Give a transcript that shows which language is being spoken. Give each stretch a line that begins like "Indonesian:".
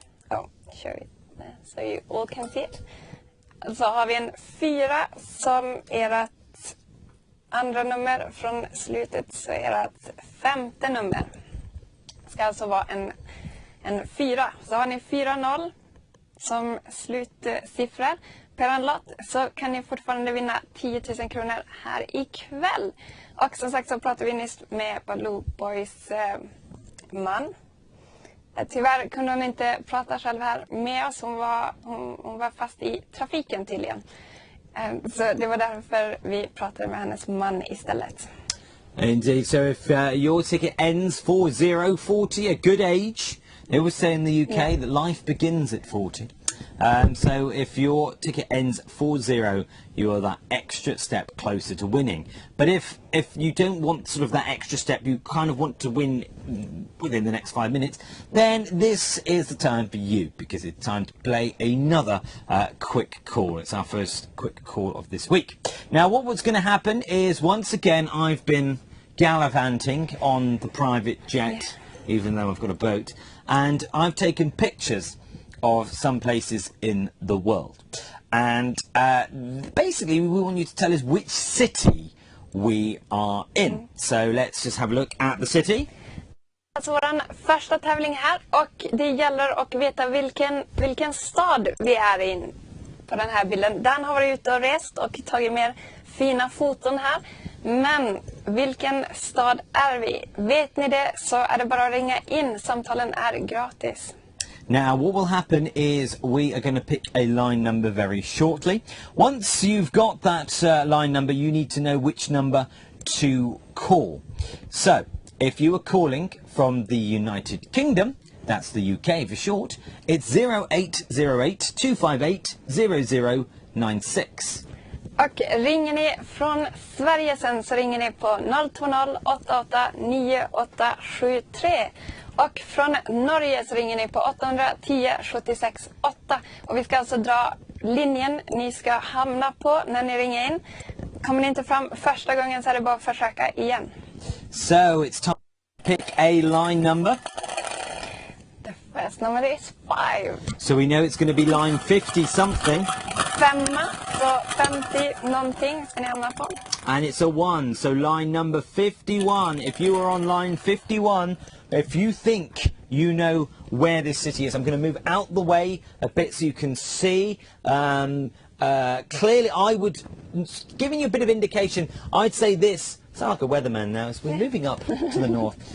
English: Oh, show it there so you all can see it.
Swedish: Så har vi en 4 som ert andra nummer från slutet, så ert femte nummer ska alltså vara en 4. Så har ni 4-0 som slutsiffror per en lott, så kan ni fortfarande vinna 10 000 kronor här ikväll. Och som sagt så pratade vi nyss med Blue Boys man. Tyvärr kunde hon inte prata själv här med oss. Hon var fast i trafiken tydligen. Så det var därför vi pratade med hennes man istället.
English: Indeed. So if your ticket ends 4040, a good age, they always say in the UK that life begins at 40. So if your ticket ends 40, you are that extra step closer to winning. But if you don't want sort of that extra step, you kind of want to win within the next 5 minutes, then this is the time for you, because it's time to play another quick call. It's our first quick call of this week. Now, what's going to happen is, once again, I've been gallivanting on the private jet, even though I've got a boat, and I've taken pictures of some places in the world, and basically we want you to tell us which city we are in. So let's just have a look at the city.
Swedish: Alltså våran första tävling här, och det gäller att veta vilken stad vi är in på den här bilden. Dan har varit ute och rest och tagit mer fina foton här. Men vilken stad är vi? Vet ni det, så är det bara att ringa in. Samtalen är gratis.
English: Now, what will happen is we are going to pick a line number very shortly. Once you've got that line number, you need to know which number to call. So, if you are calling from the United Kingdom, that's the UK for short, it's 0808 258 0096.
Swedish: Och ringer ni från Sverige sen, så ringer ni på 020 88 9873. Och från Norge så ringer ni på 810 76 8. Och vi ska alltså dra linjen ni ska hamna på när ni ringer in. Kommer ni inte fram första gången, så är det bara att försöka igen.
English: So it's time to pick a line number. The first number is 5. So we know it's going to be line 50 something.
Swedish: 5, så 50 någonting ska ni hamna på.
English: And it's a 1, so line number 51. If you are on line 51, if you think you know where this city is, I'm going to move out the way a bit so you can see. Clearly, I would, giving you a bit of indication, I'd say this, sound like a weatherman now, as we're moving up to the north.